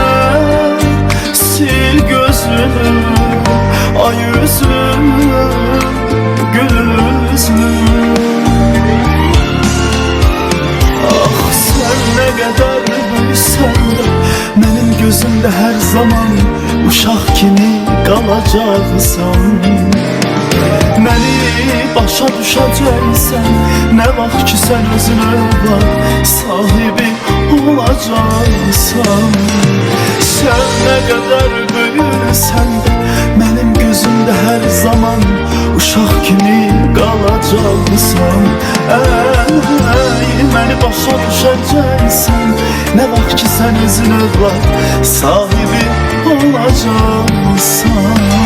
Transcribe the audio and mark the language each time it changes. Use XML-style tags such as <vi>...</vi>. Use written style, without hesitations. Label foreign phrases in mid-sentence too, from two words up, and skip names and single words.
<tr>Sil gözünü, ay yüzünü, gül yüzünü. Ah sen ne kadar büyüsen de benim gözümde her zaman</tr> <az>uşaq kimi qalacaqsan. Məni başa düşəcəksən, nə vaxt ki sən özün övlad sahibi olacaqsan. Sən nə qədər böyürsən də mənim gözümdə hər zaman uşaq kimi qalacaqsan. Məni başa düşəcəksən, nə vaxt ki sən özün övlad sahibi olacaqsan.</az>